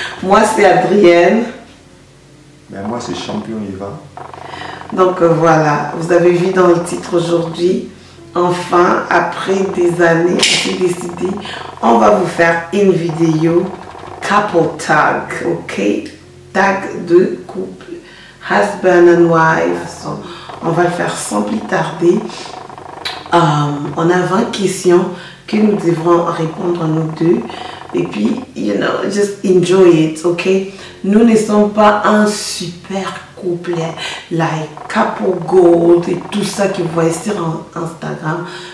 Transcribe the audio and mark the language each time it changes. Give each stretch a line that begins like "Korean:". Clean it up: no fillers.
French: Moi c'est Adrienne. Ben, moi c'est Champion Eva. Donc voilà, vous avez vu dans le titre aujourd'hui. Enfin, après des années, j'ai décidé, on va vous faire une vidéo couple tag, ok? Tag de couple,
English: husband and wife.
French: On va le faire sans plus tarder. On a 20 questions que nous devrons répondre nous deux. Et puis,
English: you know, just enjoy it,
French: ok? Nous ne sommes pas un super couple, like couple gold et tout ça que vous voyez sur Instagram.